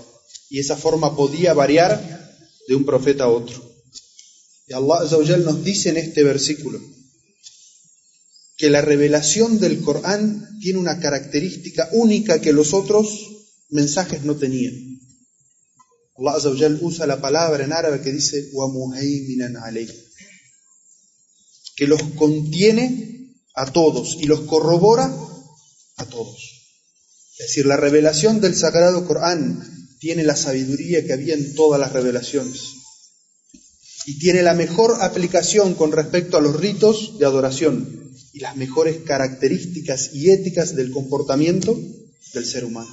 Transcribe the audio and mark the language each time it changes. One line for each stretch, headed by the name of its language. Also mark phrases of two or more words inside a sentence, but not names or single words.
Spanish: Y esa forma podía variar de un profeta a otro. Y
Arabic: الله عز وجل
Spanish: nos dice en este versículo que la revelación del Corán tiene una característica única que los otros mensajes no tenían.
Arabic: الله عز وجل
Spanish: usa la palabra en árabe que dice
Arabic: وَمُهَيْمِنًا عَلَيْهِ,
Spanish: que los contiene a todos y los corrobora a todos. Es decir, la revelación del Sagrado Corán tiene la sabiduría que había en todas las revelaciones y tiene la mejor aplicación con respecto a los ritos de adoración y las mejores características y éticas del comportamiento del ser humano.